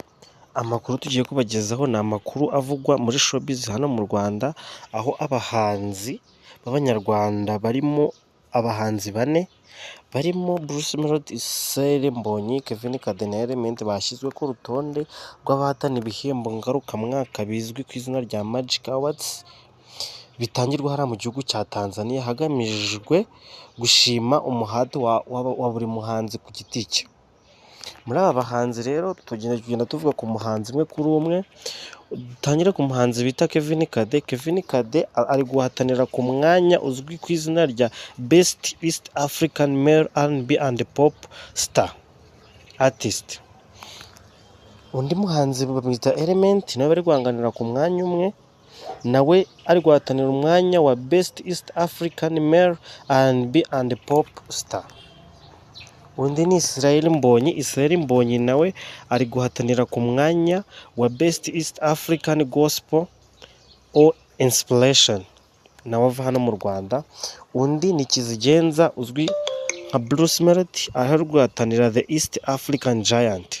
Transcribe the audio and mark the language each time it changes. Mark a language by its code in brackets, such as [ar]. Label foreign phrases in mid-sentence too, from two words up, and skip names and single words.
[rw] Amakuru tugiye kubagezaho ni amakuru avugwa muri showbiz hano mu Rwanda, aho abahanzi b'abanyarwanda barimo abahanzi bane barimo Bruce Melody, Israel Mbonyi, Kevin Kade na Element bashyizwe ku rutonde rw'abahatana ibihembo ngarukamwaka bizwi ku izina rya Magic Awards bitangirwa hariya mu gihugu cya Tanzania, hagamijwe gushima umuhate wa buri muhanzi ku giti cye. Muri aba bahanzi rero tugenda tuvuga ku muhanzi umwe kuri umwe. Dutangire ku muhanzi bita Kevin Kade. Kevin Kade ari guhatanira ku mwanya uzwi ku izina rya Best East African Male R&B and Pop Star Artist. Undi muhanzi bamwita Element nawe bari guhanganira ku mwanya umwe, nawe ari guhatanira umwanya wa Best East African Male R&B and Pop Star. Undi ni Israel Mbonyi. Israel Mbonyi nawe ari guhatanira ku mwanya wa Best East African Gospel or Inspiration, nawe ava hano mu Rwanda. Undi ni Kizigenza uzwi nka Bruce Melody, aho ari guhatanira The East African Giant.